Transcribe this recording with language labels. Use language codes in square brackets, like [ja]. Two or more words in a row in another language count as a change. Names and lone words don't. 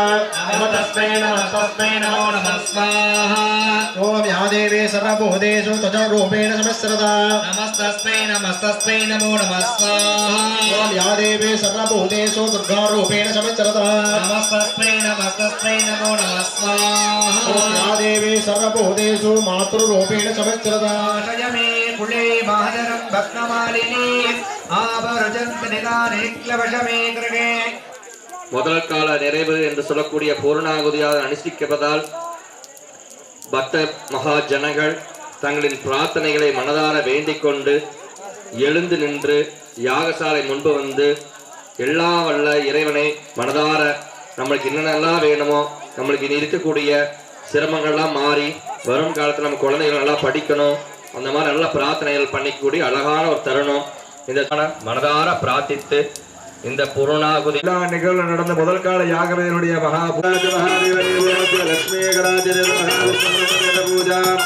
[sa] नमस्तस्मै नमस्तस्मै नमो नमः स्वाहा ओम या देवी सर्वभूतेषु ध्वजरूपेण संस्कृता नमस्तस्मै नमस्तस्मै नमो नमः स्वाहा ओम या देवी सर्वभूतेषु दुर्गा रूपेण संस्कृता नमस्तस्मै नमस्तस्मै नमो नमः स्वाहा ओम या देवी सर्वभूतेषु मातृरूपेण संस्कृता शयमे कुले मादरं भक्तमालिनी आवर्जन्त निदाने क्लवशमे गृहे [ta] முதல் கால நிறைவு என்று சொல்லக்கூடிய பூர்ணாகுதியாக அனுஷ்டிக்கப்பதால் பக்த மகா ஜனங்கள் தங்களின் பிரார்த்தனைகளை மனதார வேண்டிக் கொண்டு எழுந்து நின்று யாகசாலை முன்பு வந்து எல்லா வல்ல இறைவனை மனதார நம்மளுக்கு என்னென்னலாம் வேணுமோ நம்மளுக்கு இனி இருக்கக்கூடிய சிரமங்கள்லாம் மாறி வரும் காலத்தில் நம்ம குழந்தைகள் நல்லா படிக்கணும் அந்த மாதிரி நல்ல பிரார்த்தனைகள் பண்ணிக்கூடிய அழகான ஒரு தருணம் இந்த மனதார பிரார்த்தித்து இந்த பூர்ணாகுதி எல்லா நிகழ்வு நடந்த முதல் கால யாகவேனுடைய லட்சுமி பூஜா